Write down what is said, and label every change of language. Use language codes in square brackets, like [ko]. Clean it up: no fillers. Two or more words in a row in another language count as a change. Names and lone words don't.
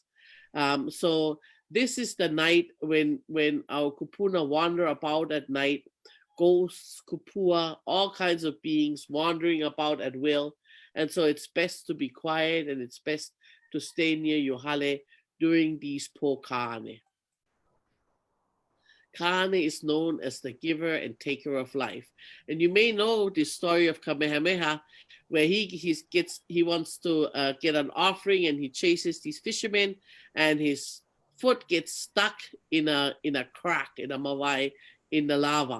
[en] So this is the night when our kupuna wander about at night, ghosts, kupua, all kinds of beings wandering about at will. And so it's best to be quiet, and it's best to stay near your hale during these po Kāne. Kāne is known as the giver and taker of life. And you may know the story of Kamehameha, where he wants to get an offering, and he chases these fishermen, and his foot gets stuck in a crack, in a mawai, in the lava.